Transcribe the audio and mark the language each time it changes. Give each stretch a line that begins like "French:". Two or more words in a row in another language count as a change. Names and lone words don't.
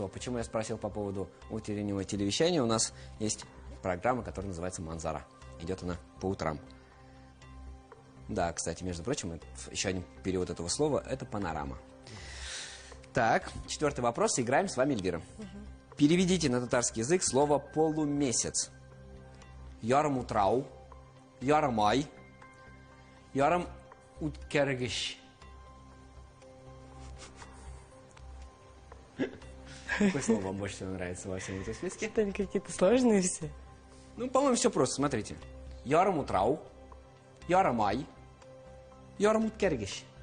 Russian: Почему я спросил по поводу утреннего телевещания? У нас есть программа, которая называется «Манзара». Идет она по утрам. Да, кстати, между прочим, еще один перевод этого слова – это панорама. Так, 4-й вопрос. Играем с вами, Эльвира. Переведите на татарский язык слово «полумесяц».
Tatar: Ярым утрау, ярым ай, ярым уткергиш.
Russian: Какое слово вам больше всего нравится во всем этом списке? Это они какие-то сложные все. Ну, по-моему, все просто. Смотрите.
Tatar: Ярым утрау, ярым ай, ярым уткергиш.